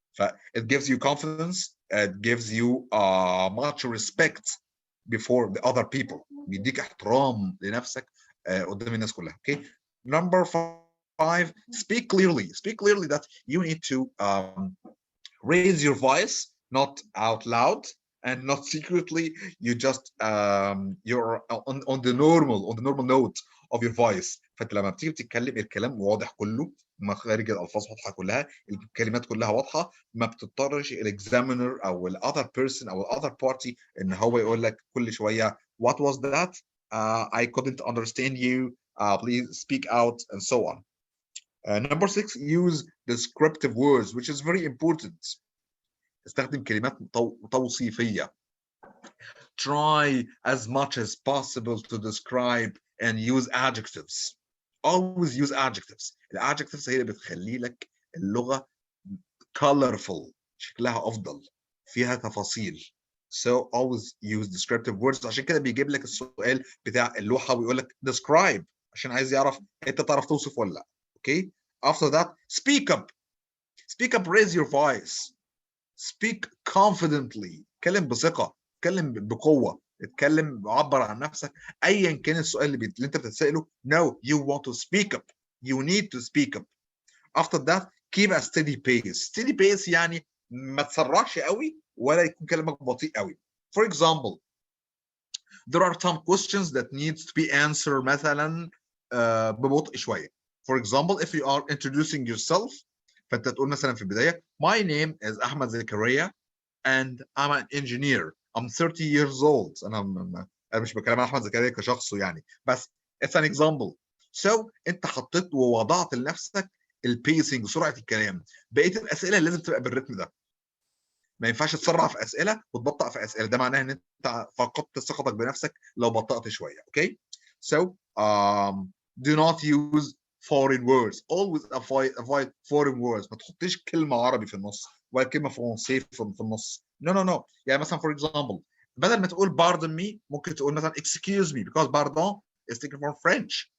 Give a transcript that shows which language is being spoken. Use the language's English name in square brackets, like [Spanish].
[English] ف it gives you confidence, it gives you much respect before the other people. [Arabic] بيديك احترام لنفسك قدام الناس كلها. [English] Okay. Number 5, speak clearly. Speak clearly that you need to raise your voice, not out loud and not secretly. You just you're on the normal note of your voice. [Arabic] فانت لما بتيجي بتتكلم الكلام واضح كله, مخارج الالفاظ واضحه كلها, الكلمات كلها واضحه, ما بتضطرش الاكزامينر او الاذر بيرسون او الاذر بارتي ان هو يقول لك كل شويه [English] what was that, I couldn't understand you, please speak out, and so on. Number 6, use descriptive words, which is very important. [Arabic] استخدم كلمات توصيفية. [English] Try as much as possible to describe and use adjectives. Always use adjectives. [Arabic] الادجectives هي اللي بتخلي لك اللغة colorful, شكلها أفضل, فيها تفاصيل. [English] So always use descriptive words. [Arabic] عشان كده بيجيب لك السؤال بتاع اللوحة ويقول لك describe, عشان عايز يعرف انت تعرف توصف ولا لا. [English] Okay. After that, speak up. Speak up, raise your voice. Speak confidently. [Arabic] اتكلم بثقة, اتكلم بقوة, اتكلم عبر عن نفسك ايا كان السؤال اللي انت بتتسأله. [English] No, you want to speak up. You need to speak up. After that, keep a steady pace. [Arabic] Steady pace يعني ما تسرعش قوي ولا يكون كلامك بطيء قوي. [English] For example, there are some questions that needs to be answered [Arabic] مثلا ببطء شوية. [English] For example, if you are introducing yourself, [Arabic] فانت تقول مثلا في البداية [English] my name is Ahmed Zakaria and I'm an engineer. I'm 30 years old. [Arabic] أنا مش بكلم عن أحمد زكريا كشخصه يعني, بس [English] it's an example. [Arabic] So أنت حطيت ووضعت لنفسك البيسنج, سرعة الكلام. بقية الأسئلة لازم تبقى بالرتم ده. ما ينفعش تسرع في أسئلة وتبطأ في أسئلة, ده معناه إن أنت فقدت ثقتك بنفسك لو بطأت شوية. [English] Okay. So do not use foreign words. Always avoid foreign words. [Arabic] ما تحطيش كلمة عربي في النص ولا كلمة فرنسية في النص. [English] No. [Arabic] يعني مثلا for example, بدل ما تقول [English] pardon me [Arabic] ممكن تقول مثلا [English] excuse me, because pardon is taken from French.